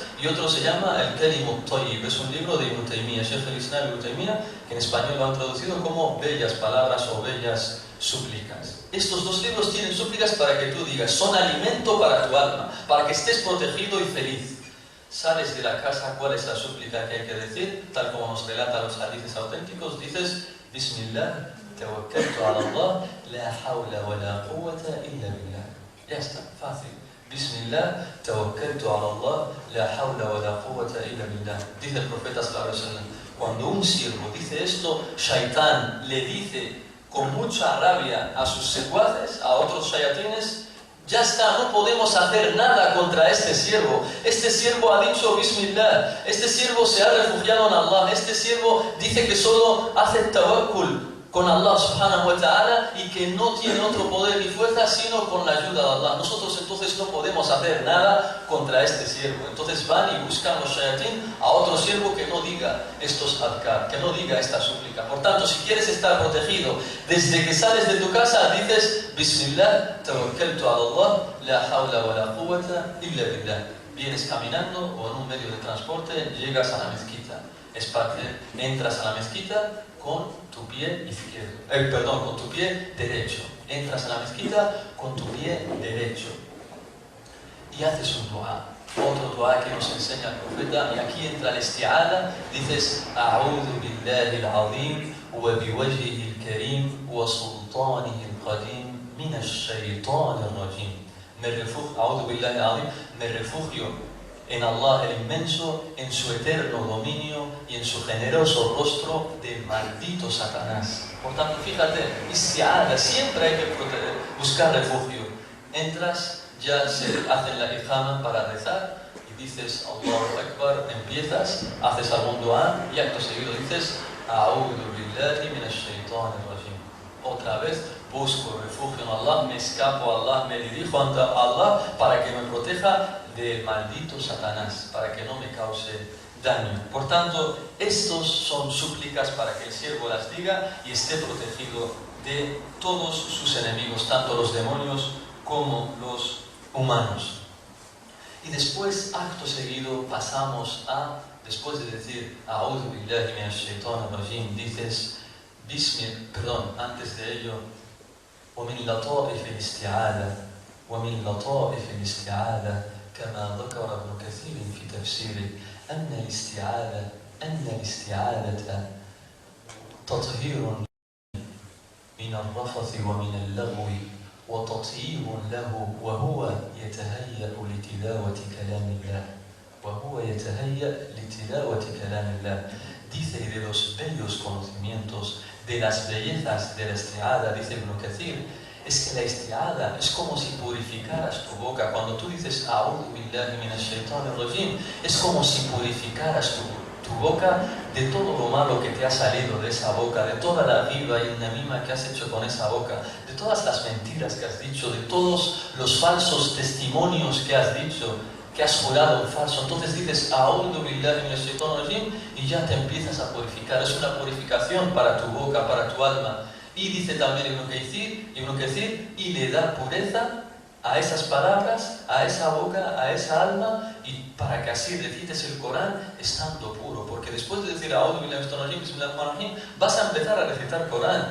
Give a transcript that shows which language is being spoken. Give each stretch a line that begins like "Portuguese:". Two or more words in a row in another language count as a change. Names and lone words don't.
Spanish: Y otro se llama El Kalimut Tayyib, es un libro de Ibn Taymiyyah,
Arabic: شيخ الإسلام
Spanish: Ibn Taymiyyah, que en español lo han traducido como bellas palabras o bellas súplicas. Estos 2 libros tienen súplicas para que tú digas, son alimento para tu alma, para que estés protegido y feliz. Sales de la casa, ¿cuál es la súplica que hay que decir? Tal como nos relatan los hadices auténticos, dices,
Arabic: بسم الله، توكلت على الله، لا حول ولا قوة إلا بالله.
Spanish: Ya está, fácil.
Arabic: بسم الله، توكلت على الله، لا حول ولا قوة إلا بالله.
Spanish: Dice el profeta
Arabic: صلى الله عليه وسلم,
Spanish: cuando un siervo dice esto, shaitán le dice con mucha rabia a sus secuaces, a otros shayatines, ya está, no podemos hacer nada contra este siervo. Este siervo ha dicho Bismillah, este siervo se ha refugiado en Allah, este siervo dice que solo hace tawakkul con
Arabic: الله سبحانه وتعالى
Spanish: y que no tiene otro poder ni fuerza sino con la ayuda de Allah. Nosotros entonces no podemos hacer nada contra este siervo. Entonces van y buscan los shayatín a otro siervo que no diga estos adhkar, que no diga esta súplica. Por tanto, si quieres estar protegido, desde que sales de tu casa dices
Arabic: بسم الله، توكلت على الله، لا حول ولا قوة إلا بالله.
Spanish: Vienes caminando o en un medio de transporte, llegas a la mezquita. Entras a la mezquita con tu pie izquierdo, con tu pie derecho. Entras a la mezquita con tu pie derecho y haces un dua, otro dua que nos enseña el profeta. Y aquí entra el isti'adha, dices
Arabic: أعوذ بالله العظيم وبوجهه الكريم وسلطانه القديم من الشيطان الرجيم.
Spanish: me refugio en Allah el inmenso, en su eterno dominio y en su generoso rostro del maldito Satanás. Por tanto, fíjate, isti'adha, siempre hay que buscar refugio. Entras, ya se hacen la iqama para rezar y dices
Arabic: الله أكبر,
Spanish: empiezas, haces algún dua y acto seguido dices
Arabic: أعوذ بالله من الشيطان الرجيم.
Spanish: Otra vez busco refugio en Allah, me escapo a Allah, me dirijo ante Allah para que me proteja del maldito Satanás, para que no me cause daño. Por tanto, estos son súplicas para que el siervo las diga y esté protegido de todos sus enemigos, tanto los demonios como los humanos. Y después, acto seguido, pasamos a, después de decir
Arabic: أعوذ بالله من الشيطان الرجيم,
Spanish: dices antes de ello
Arabic: ومن لطائف الاستعاذة كما ذكر ابن كثير في تفسيره أن الاستعاذة تطهير من الرفث ومن اللغو وتطيب له وهو يتهيأ لتلاوة كلام الله.
Spanish: Dice de los bellos conocimientos, de las bellezas de la isti'adha, dice Ibn Kathir, es que la isti'adha es como si purificaras tu boca. Cuando tú dices
Arabic: أعوذ بالله من الشيطان الرجيم,
Spanish: es como si purificaras tu boca de todo lo malo que te ha salido de esa boca, de toda la ghiba y el namima que has hecho con esa boca, de todas las mentiras que has dicho, de todos los falsos testimonios que has dicho, que has jurado en falso. Entonces dices
Arabic: أعوذ بالله من الشيطان الرجيم
Spanish: y ya te empiezas a purificar. Es una purificación para tu boca, para tu alma. Y dice también Ibn Kathir, y le da pureza a esas palabras, a esa boca, a esa alma, y para que así recites el Corán estando puro. Porque después de decir
Arabic: أعوذ بالله من الشيطان الرجيم، بسم الله الرحمن الرحيم,
Spanish: vas a empezar a recitar Corán.